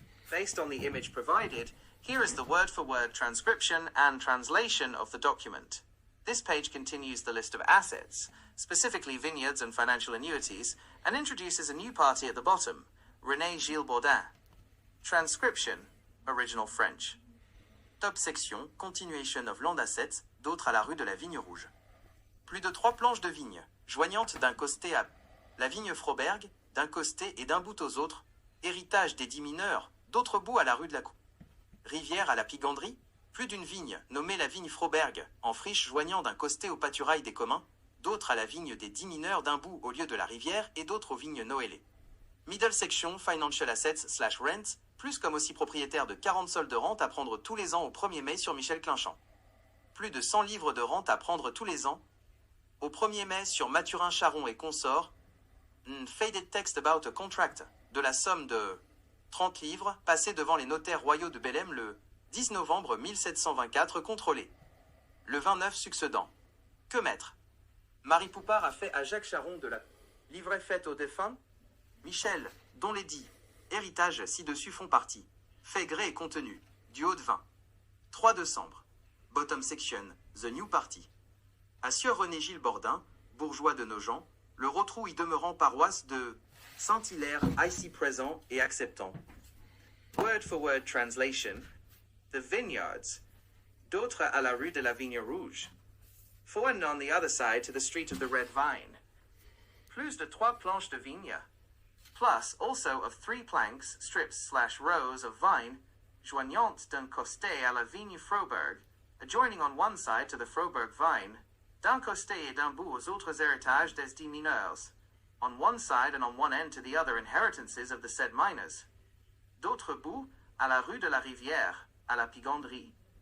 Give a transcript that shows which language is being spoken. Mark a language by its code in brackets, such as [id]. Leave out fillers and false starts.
[en] Based on the image provided, here is the word-for-word transcription and translation of the document. This page continues the list of assets, specifically vineyards and financial annuities, and introduces a new party at the bottom, René Gilles Baudin. Transcription, original French. Top section, continuation of land assets, [fr] d'autres à la rue de la Vigne Rouge. Plus de 3 planches de vigne, joignantes d'un costé à la vigne Froberg, d'un costé et d'un bout aux autres, héritage des 10 mineurs, d'autres bouts à la rue de la Rivière à la Piganderie, plus d'une vigne, nommée la vigne Froberg, en friche joignant d'un costé au pâturail des communs, d'autres à la vigne des 10 mineurs d'un bout au lieu de la rivière et d'autres aux vignes Noëlées. [en] Middle section, Financial Assets / Rent, [fr] plus comme aussi propriétaire de 40 sols de rente à prendre tous les ans au 1er mai sur Michel Clinchamp. Plus de 100 livres de rente à prendre tous les ans au 1er mai sur Mathurin Charon et consorts. Faded text about a contract, de la somme de 30 livres, passé devant les notaires royaux de Bellem le 10 novembre 1724 contrôlé. Le 29 succédant. Que mettre? Marie Poupard a fait à Jacques Charon de la livret faite au défunt Michel, dont les dits héritages ci-dessus font partie. Fait gré et contenu. Du haut de 20. 3 décembre. [en] Bottom section, The New Party. [fr] À Sieur René Gilles Baudin, bourgeois de Nogent, le Rotrou y demeurant paroisse de Saint-Hilaire, ici présent et acceptant. [en] Word for word translation. The vineyards. [fr] D'autres à la rue de la Vigne Rouge. [en] For one on the other side to the street of the Red Vine. [fr] Plus de 3 planches de vigne. [en] Plus also of 3 planks, strips / rows of vine, [fr] joignantes d'un costé à la Vigne Froberg, [en] adjoining on one side to the Froberg vine, [fr] d'un costé et d'un bout aux autres héritages des 10 mineurs, [en] on one side and on one end to the other inheritances of the said miners. [fr] D'autres bouts, à la rue de la Rivière, à la Piganderie.